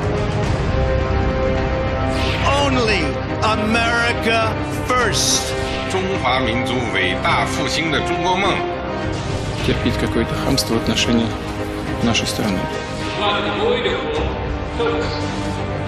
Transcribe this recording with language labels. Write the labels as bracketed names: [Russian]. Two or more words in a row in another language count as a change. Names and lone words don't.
[English] America first. [Chinese] To 华民族伟大复兴的中国梦。 [Russian] терпеть какое-то хамство в отношении нашей страны.